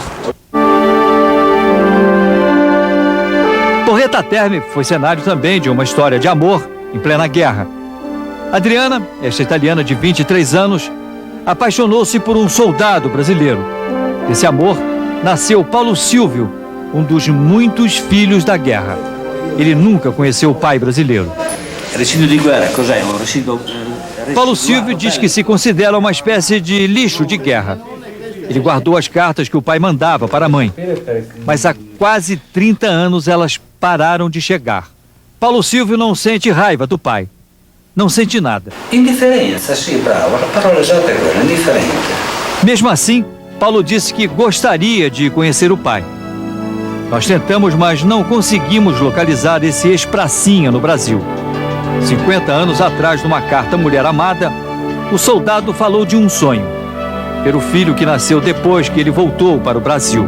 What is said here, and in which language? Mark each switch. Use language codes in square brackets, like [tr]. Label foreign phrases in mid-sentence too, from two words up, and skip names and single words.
[pt] Porreta Terme foi cenário também de uma história de amor em plena guerra. Adriana, esta italiana de 23 anos, apaixonou-se por um soldado brasileiro. Desse amor nasceu Paulo Silvio, um dos muitos filhos da guerra. Ele nunca conheceu o pai brasileiro. [it] Residuo di guerra cos'è? Un residuo [pt] Paulo Silvio diz que se considera uma espécie de lixo de guerra. Ele guardou as cartas que o pai mandava para a mãe, mas há quase 30 anos elas pararam de chegar. Paulo Silvio não sente raiva do pai. Não sente nada. [it] Indifferenza, sì, bravo, la parola esatta è quella, indifferente. [pt] Mesmo assim, Paulo disse que gostaria de conhecer o pai. Nós tentamos, mas não conseguimos localizar esse ex-pracinha no Brasil. 50 anos atrás, numa carta à mulher amada, o soldado falou de um sonho: ter o filho que nasceu depois que ele voltou para o Brasil.